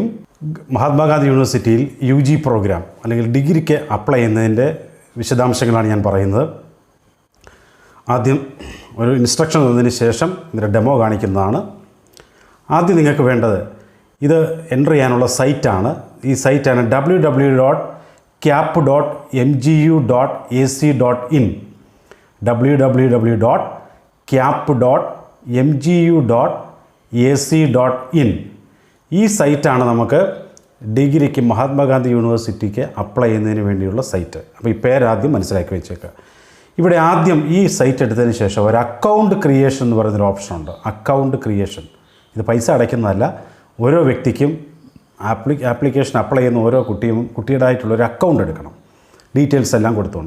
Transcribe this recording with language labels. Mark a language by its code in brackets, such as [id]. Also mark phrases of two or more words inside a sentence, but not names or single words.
[ml] മഹാത്മാഗാന്ധി യൂണിവേഴ്സിറ്റിയിൽ [en] UG program [ml] അല്ലെങ്കിൽ ഡിഗ്രിക്ക് അപ്ലൈ ചെയ്യുന്നതിൻ്റെ വിശദാംശങ്ങളാണ് ഞാൻ പറയുന്നത്. ആദ്യം ഒരു ഇൻസ്ട്രക്ഷൻ തന്നതിന് ശേഷം ഇതിൻ്റെ ഡെമോ കാണിക്കുന്നതാണ്. ആദ്യം നിങ്ങൾക്ക് വേണ്ടത് ഇത് എൻ്റർ ചെയ്യാനുള്ള സൈറ്റാണ്. ഈ സൈറ്റാണ് www.cap.mgu.ac.in www.cap.mgu.ac.in ഈ സൈറ്റാണ് നമുക്ക് ഡിഗ്രിക്ക് മഹാത്മാഗാന്ധി യൂണിവേഴ്സിറ്റിക്ക് അപ്ലൈ ചെയ്യുന്നതിന് വേണ്ടിയുള്ള സൈറ്റ്. അപ്പോൾ ഈ പേരാദ്യം മനസ്സിലാക്കി വെച്ചേക്കുക. ഇവിടെ ആദ്യം ഈ സൈറ്റ് എടുത്തതിന് ശേഷം ഒരു [en] account creation [ml] എന്ന് പറയുന്നൊരു ഓപ്ഷനുണ്ട്. [en] account creation [ml] ഇത് പൈസ അടയ്ക്കുന്നതല്ല. ഓരോ വ്യക്തിക്കും [en] application apply [ml] ചെയ്യുന്ന ഓരോ കുട്ടിയുടേതായിട്ടുള്ളൊരു അക്കൗണ്ട് എടുക്കണം, ഡീറ്റെയിൽസ് എല്ലാം കൊടുത്തുകൊണ്ട്.